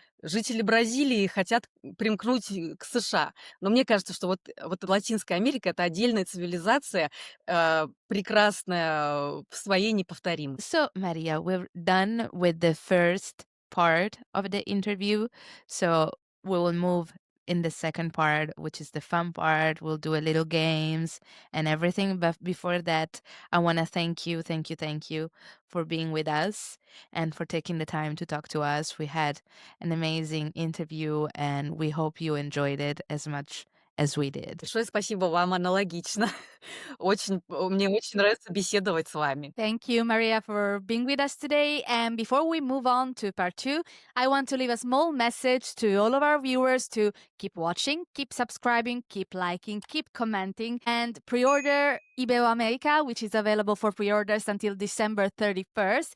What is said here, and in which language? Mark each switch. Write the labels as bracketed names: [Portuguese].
[Russian] Жители Бразилии хотят примкнуть к США. Но мне кажется, что вот Латинская Америка — это отдельная цивилизация, прекрасная в своей неповторимости. [English] So, Maria, we're done with the first part of the interview. So, we will move in the second part, which is the fun part. We'll do a little games and everything. But before that, I want to thank you for being with us and for taking the time to talk to us. We had an amazing interview and we hope you enjoyed it as much as we did. [Russian] Большое спасибо вам, аналогично. Мне очень нравится беседовать с вами. [English] Thank you, Maria, for being with us today. And before we move on to part two, I want to leave a small message to all of our viewers to keep watching, keep subscribing, keep liking, keep commenting, and pre-order Iberoamérica, which is available for pre-orders until December 31st.